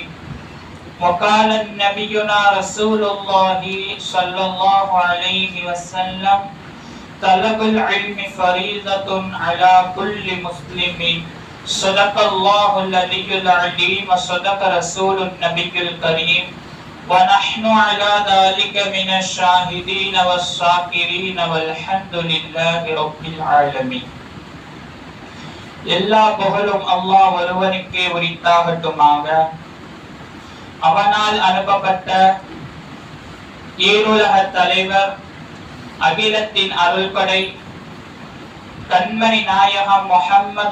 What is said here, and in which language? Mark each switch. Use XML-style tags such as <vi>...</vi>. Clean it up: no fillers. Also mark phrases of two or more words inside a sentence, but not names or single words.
<ar>وقال نبينا رسول الله صلى الله عليه وسلم طلب العلم فريضة على كل مسلم. صدق الله العلي العظيم وصدق رسول النبي الكريم، ونحن على ذلك من الشاهدين والشاكرين والحمد لله رب العالمين.</ar> <ta>எல்லா புகழும் அல்லாஹ் ஒருவனுக்கே உரித்தாகட்டுமாக. அவனால் அனுப்பப்பட்ட ஈருலக தலைவர், அகிலத்தின் அருள்படை கண்மணி நாயகம் முஹம்மது</ta>